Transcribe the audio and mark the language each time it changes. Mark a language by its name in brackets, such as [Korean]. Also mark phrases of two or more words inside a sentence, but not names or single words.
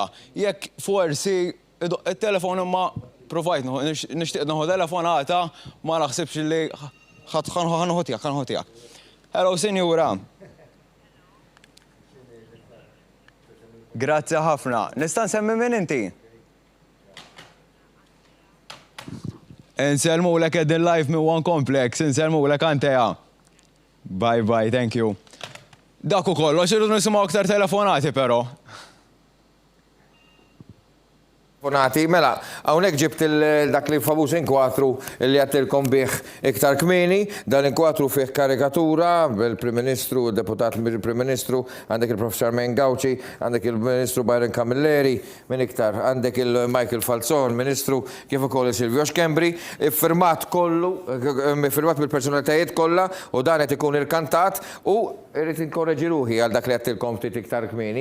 [Maltese] Jekk forsi il-telefon imma provajt nixtieq nieħu telefonata ma naħsibx li ħanħotijak. Hello, Sinjura. Grazzi ħafna. Nista' nsemmi minn inti? Inselmulek qegħdin live minn One Complex, inselmulek anteja. [English] Bye, thank you. [Maltese] Dak ukoll, irridu nisimgħu aktar telefonati però. Mela, hawnhekk ġibt dak li famuż inkwatru li għattilkom bih iktar kmieni, dan inkwatru fih karikatura bil-Prim Ministru, deputat mill-Prim Ministru, għandek il-Professor Charmaine Gauci, għandek il-Ministru Byron Camilleri, minn iktar għandek il-Michael Falzon, Ministru kif ukoll Silvio Xkembri, iffirmat kollu, iffirmat mill-personalitajiet kollha u dan qed ikun irkantat u irrid inkorreġi ruħi għal dak li għattilkom ftit iktar kmieni.